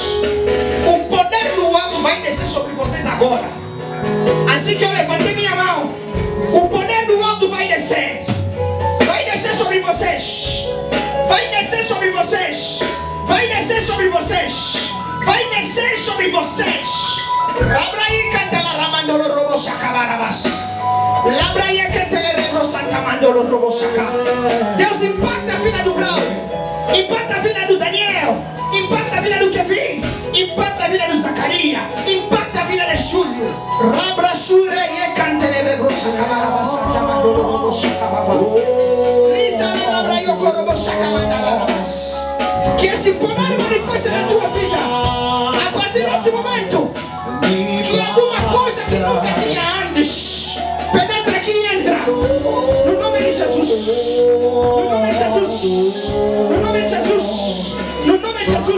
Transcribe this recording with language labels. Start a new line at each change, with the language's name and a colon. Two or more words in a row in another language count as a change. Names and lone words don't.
Portuguese: O poder do alto vai descer sobre vocês agora. Assim que eu levantei minha mão, o poder do alto vai descer. Vai descer sobre vocês. Vai descer sobre vocês. Vai descer sobre vocês. Vai descer sobre vocês. Rabraí cantala ramandolo robo sacabarabas. Labraí cantala rebro santa mandolo robo saca. Deus impacta a vida do Braulio. Impacta a vida do Daniel. Impacta a vida do Kevin. Impacta a vida do Zacarias. Impacta a vida de Júlio. Rabra sure e cantele rebro sacabarabas. Santa mandolo robo sacabarabas. Lisa labra yo robo sacabarabas. Que esse poder manifeste na tua vida. A partir desse momento, que alguma coisa que nunca tinha antes penetra aqui e entra. No nome de Jesus. No nome de Jesus. No nome de Jesus. No nome de Jesus.